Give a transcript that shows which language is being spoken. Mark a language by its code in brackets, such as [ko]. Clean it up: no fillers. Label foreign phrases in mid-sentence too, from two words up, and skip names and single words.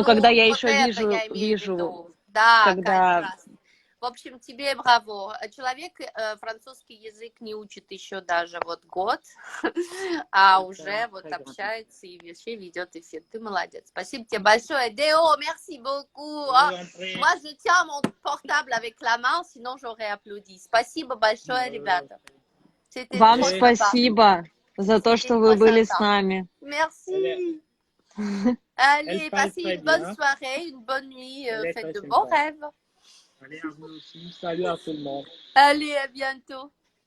[ru] когда я вот еще это я имею в вижу, виду. Да, когда... как раз. В общем, тебе браво. Человек французский язык не учит еще даже вот год, а уже вот общается и вообще ведет эфир. Ты молодец. Спасибо тебе большое. Део, [fr] merci beaucoup. Moi, je tiens mon portable avec la main, sinon j'aurais applaudi. [ru] Спасибо большое, ребята. [fr] C'était [ru] Вам [fr] trop sympa. [ru] спасибо за то, что вы были с нами. [fr] Merci. Allez, passez une bonne soirée, une bonne nuit, faites de bons rêves. Allez, à vous aussi. Salut à tout le monde. Allez, à bientôt.